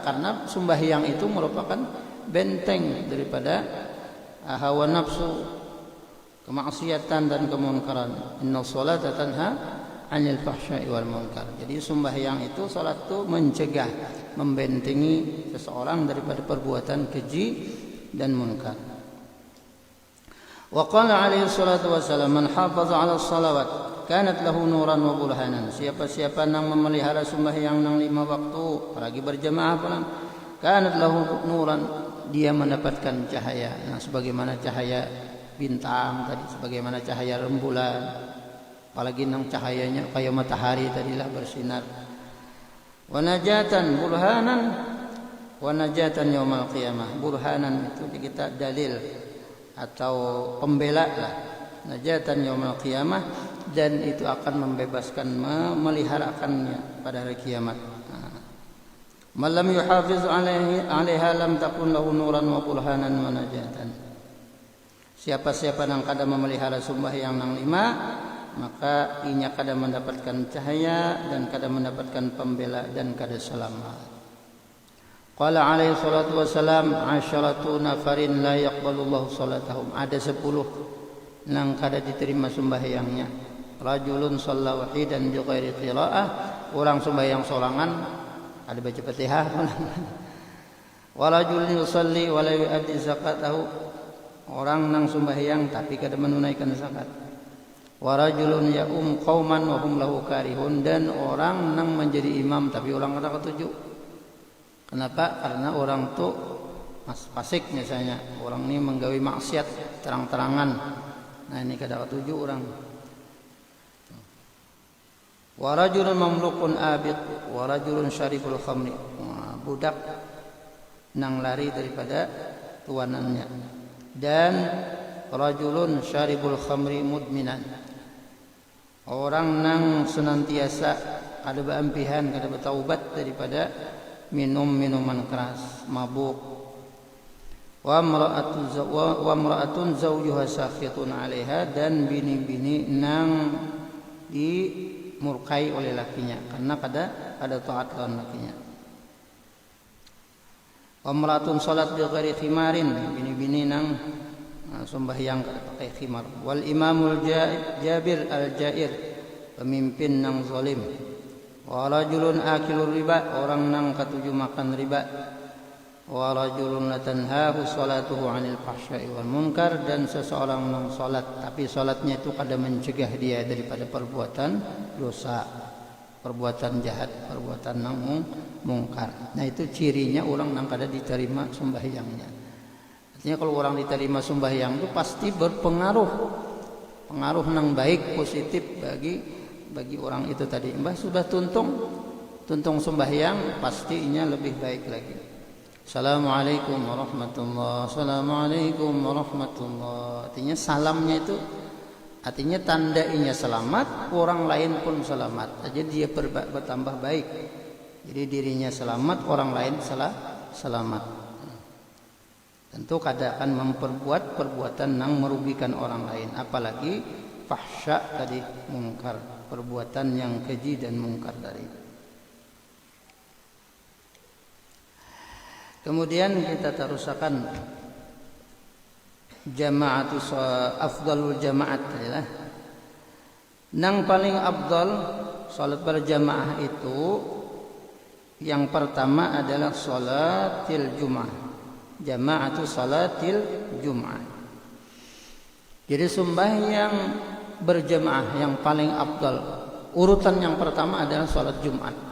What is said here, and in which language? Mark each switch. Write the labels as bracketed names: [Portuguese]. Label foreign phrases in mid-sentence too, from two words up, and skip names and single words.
[Indonesian] Karena sembahyang itu merupakan benteng daripada hawa nafsu, kemaksiatan dan kemunkaran. [Arabic] إن الصلاة تنهى عن الفحشاء والمنكر. [Indonesian] Jadi sembahyang itu, salat itu mencegah, membentengi seseorang daripada perbuatan keji dan munkar. [Arabic] وقال عليه الصلاة والسلام من حافظ على الصلوات كانت له نورا وبرهانا. [Banjar] Siapa-siapa yang memelihara sembahyang nang 5 waktu, apalagi berjamaah pulang, [Arabic] كانت له نورا, [Indonesian] dia mendapatkan cahaya. [Banjar] Nah, sebagaimana cahaya bintang tadi, sebagaimana cahaya rembulan, apalagi nang cahayanya kayak matahari tadilah bersinar. [Arabic] ونجاة برهانا ونجاة يوم القيامة. [Indonesian] Burhanan itu kita dalil atau pembela lah. [Arabic] نجاة يوم القيامة, [Indonesian] dan itu akan membebaskan, memeliharakannya pada hari kiamat. [Arabic] من لم يحافظ عليها لم تكن له نورا وبرهانا ونجاة. [Banjar] Siapa-siapa yang kada memelihara sembahyang nang 5, maka inya kada mendapatkan cahaya dan kada mendapatkan pembela dan kada selamat. [Arabic] قال عليه الصلاة والسلام عشرة نفر لا يقبل الله صلاتهم. [Banjar] Ada 10 nang kada diterima sembahyangnya. [Arabic] رجل صلى واحدا بغير قراءة, [Banjar] orang sembahyang solangan, ada baca Fatihah. [Arabic] ورجل يصلي ولا يؤدي زكاته, [Banjar] orang nang sembahyang tapi kada menunaikan zakat. [Arabic] ورجل يؤم قوما وهم له كارهون, [Banjar] dan orang nang menjadi imam tapi orang kada ketuju. [Indonesian] Kenapa? [Banjar] Karena orang tu fasik misalnya, orang ini menggawi maksiat terang-terangan. Nah, ini kada ketuju orang. [Arabic] ورجل مملوك آبق ورجل شارب الخمر. [Banjar] Budak nang lari daripada tuanannya, dan [Arabic] رجل شارب الخمر مدمنا, [Banjar] orang nang senantiasa ada beampihan, kada bertaubat daripada minum minuman keras, mabuk. [Arabic] وامرأة زوجها ساخط عليها, [Banjar] dan bini-bini nang dimurkai oleh lakinya karena kada taat lawan lakinya. [Arabic] وامرأة صلت بغير خمار, [Banjar] bini-bini nang sembahyang kada pakai khimar. [Arabic] والإمام الجابر الجائر, [Banjar] pemimpin nang zalim. [Arabic] ورجل آكل الربا, [Banjar] orang nang katuju makan riba. [Arabic] ورجل لا تنهاه صلاته عن الفحشاء والمنكر, [Banjar] dan seseorang nang salat tapi salatnya itu kada mencegah dia daripada perbuatan dosa, perbuatan jahat, perbuatan nang mungkar. Nah, itu cirinya orang nang kada diterima sembahyangnya. Artinya kalau orang diterima sembahyang itu pasti berpengaruh, pengaruh nang baik, positif bagi orang itu tadi. Mbah sudah tuntung sembahyang, pastinya lebih baik lagi. [Arabic] السلام عليكم ورحمة الله السلام عليكم ورحمة الله. [Indonesian] Artinya salamnya itu artinya tandainya selamat, orang lain pun selamat. Jadi dia bertambah baik. Jadi dirinya selamat, orang lain selamat. [Banjar] Tentu kada akan memperbuat perbuatan yang merugikan orang lain, apalagi fahsya tadi, mungkar, perbuatan yang keji dan mungkar tadi. Kemudian kita terusakan [Arabic] جماعة أفضل الجماعات [Banjar] adalah nang paling afdal salat berjamaah itu yang pertama adalah [Arabic] صلاة الجمعة. جماعة صلاة الجمعة. [Indonesian] Jadi sembahyang berjamaah yang paling afdal, urutan yang pertama adalah sholat Jumat.